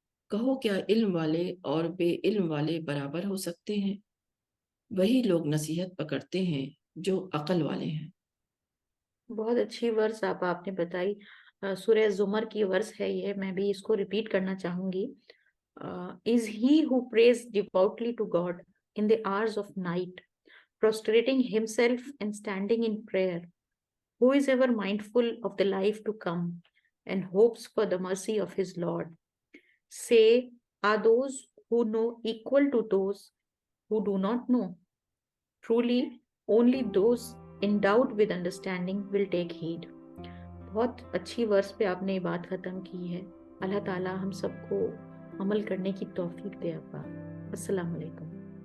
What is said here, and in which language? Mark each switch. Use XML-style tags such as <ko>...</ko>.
<ur>کہو کیا علم والے اور بے علم والے برابر ہو سکتے ہیں؟ وہی لوگ نصیحت پکڑتے ہیں جو عقل والے ہیں. بہت اچھی ورس آپ نے بتائی. سورہ زمر کی ورس ہے یہ، میں بھی اس کو ریپیٹ کرنا چاہوں گی.</ur> <en>Is he who prays devoutly to God in the hours of night, prostrating himself and standing in prayer, who is ever mindful of the life to come and hopes for the mercy of his Lord? Say, are those who know equal to those who do not know? Truly, only those endowed with understanding will take heed.</en> <ur>بہت اچھی ورس پہ آپ نے یہ بات ختم کی ہے. اللہ تعالیٰ ہم سب کو عمل کرنے کی توفیق دے. السلام علیکم.</ur>